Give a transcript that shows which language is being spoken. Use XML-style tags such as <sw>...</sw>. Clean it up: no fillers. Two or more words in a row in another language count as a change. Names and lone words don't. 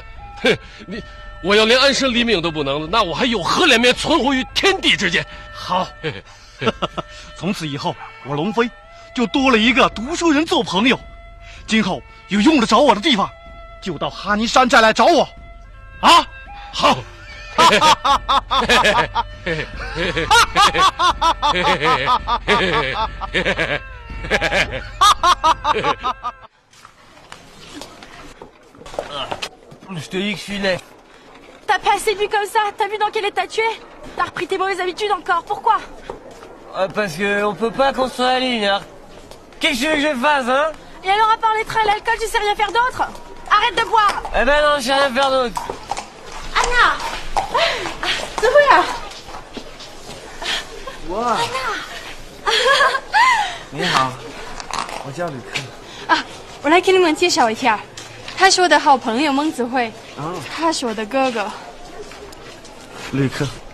<zh>我要连安身立命都不能，那我还有何脸面存活于天地之间？好，从此以后，我龙飞就多了一个读书人做朋友。今后有用得着我的地方，就到哈尼山寨来找我。啊，好。</zh> <fr>Je te dis que je suis laid. T'as pas assez bu comme ça? T'as vu dans quel état tu es? T'as repris tes mauvaises habitudes encore? Pourquoi? Parce que on peut pas construire la ligne, hein. Qu'est-ce que tu veux que je fasse, hein? Et alors, à part les trains et l'alcool, tu sais rien faire d'autre? Arrête de boire! Eh ben non, je sais rien faire d'autre. Anna!</fr> <zh>怎么样？哇！你好，我叫吕克。啊，我来给你们介绍一下，他是我的好朋友孟子慧，他是我的哥哥。吕克，</zh>